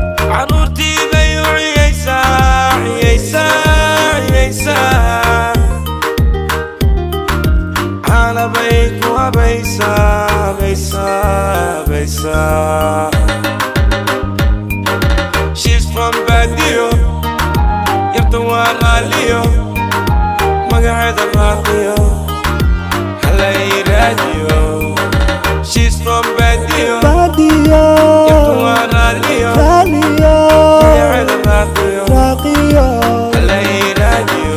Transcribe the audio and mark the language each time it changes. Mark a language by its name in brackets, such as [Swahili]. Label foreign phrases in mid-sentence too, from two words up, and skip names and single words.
[Somali] Caruurtii bay u ciyaysaa, ciyaysaa, ciyaysaa. Caana bay ku habaysaa, habaysaa, habaysaa. [English] She's from Baguio, [Somali] yarta waa raaliyo, magaceeda raaqiyo, halay raadiyo. [English] She's from Baguio, Baguio, [Somali] yarta waa raaliyo, raaliyo, magaceeda raaqiyo, raaqiyo, halay raadiyo.